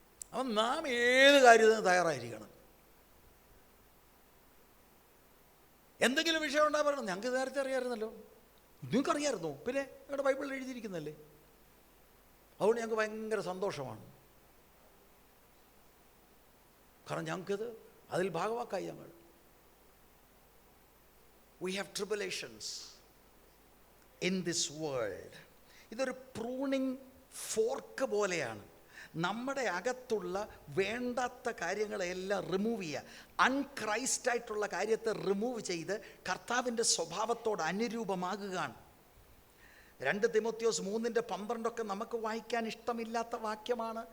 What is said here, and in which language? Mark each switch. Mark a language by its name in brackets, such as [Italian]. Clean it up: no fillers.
[Malayalam] അപ്പം നാം ഏത് കാര്യത്തിന് തയ്യാറായിരിക്കണം. എന്തെങ്കിലും വിഷയം ഉണ്ടാകാൻ പറയണം. ഞങ്ങൾക്ക് നേരത്തെ അറിയാമായിരുന്നല്ലോ. നിങ്ങൾക്കറിയാമായിരുന്നോ? പിന്നെ ഞങ്ങളുടെ ബൈബിളിൽ എഴുതിയിരിക്കുന്നല്ലേ. അതുകൊണ്ട് ഞങ്ങൾക്ക് ഭയങ്കര സന്തോഷമാണ്. കാരണം ഞങ്ങൾക്കത് അതിൽ ഭാഗവാക്കായി. ഞങ്ങൾ [English] we have tribulations in this world. [Malayalam] ഇതൊരു പ്രൂണിങ് ഫോർക്ക് പോലെയാണ്. നമ്മുടെ അകത്തുള്ള വേണ്ടാത്ത കാര്യങ്ങളെല്ലാം റിമൂവ് ചെയ്യുക. അൺക്രൈസ്റ്റായിട്ടുള്ള കാര്യത്തെ റിമൂവ് ചെയ്ത് കർത്താവിൻ്റെ സ്വഭാവത്തോട് അനുരൂപമാകുകയാണ്. 2 തിമോത്തിയോസ് 3:12 നമുക്ക് വായിക്കാൻ ഇഷ്ടമില്ലാത്ത വാക്യമാണ്.